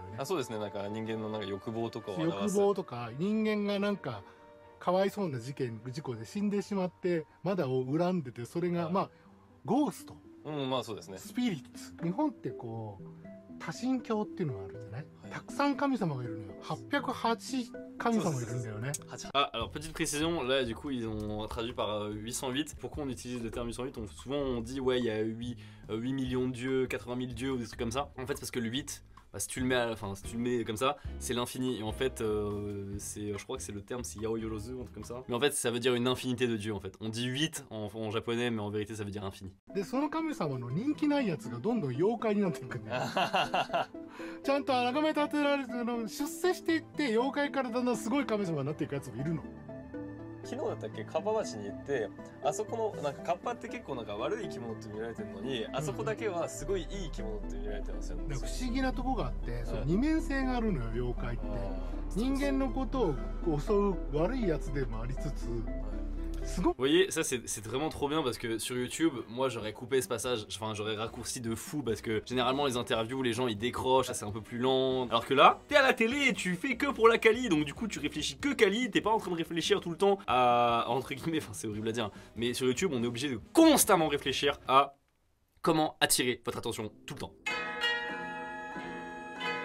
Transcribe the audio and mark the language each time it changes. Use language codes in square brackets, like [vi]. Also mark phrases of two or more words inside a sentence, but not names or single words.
[ja] あ、そうですね、なんか人間のなんか欲望とかを表す。欲望とか人間がなんかかわいそうな事故で死んでしまってまだを恨んでて、それがまあゴースト、まあそうですね、スピリッツ。日本ってこう多神教っていうのがあるんじゃない、はい、たくさん神様がいるのよ。808神様いるんだよね。 [fr] Ah, alors petite précision, là du coup ils ont traduit par 808. Pourquoi on utilise le terme 808? Souvent on dit ouais il y a 8 millions de dieux, 80 000 dieux ou des trucs comme ça. En fait c'est parce que le 8, bah, si tu le mets comme ça, c'est l'infini. Et en fait, je crois que c'est le terme, c'est Yaoyorozu ou un truc comme ça. Mais en fait, ça veut dire une infinité de dieux en fait. On dit 8 en japonais, mais en vérité, ça veut dire infini. [ja] で、その神様の人気ないやつがどんどん妖怪になっていくんだよ。ちゃんと崇め立てられて出世していって妖怪からだんだんすごい神様になっていくやつもいるの。昨日だったっけ、カッパ橋に行って、あそこのなんかカッパって結構なんか悪い生き物って見られてるのに、あそこだけはすごいいい生き物って見られてますよね。不思議なとこがあって、その二面性があるのよ妖怪って。人間のことを襲う悪いやつでもありつつ。 [fr] Vous voyez, ça c'est vraiment trop bien parce que sur YouTube, moi j'aurais coupé ce passage, enfin j'aurais raccourci de fou parce que généralement les interviews, les gens ils décrochent, c'est un peu plus lent. Alors que là, t'es à la télé et tu fais que pour la quali, donc du coup tu réfléchis que quali, t'es pas en train de réfléchir tout le temps à, entre guillemets, enfin c'est horrible à dire, mais sur YouTube on est obligé de constamment réfléchir à comment attirer votre attention tout le temps.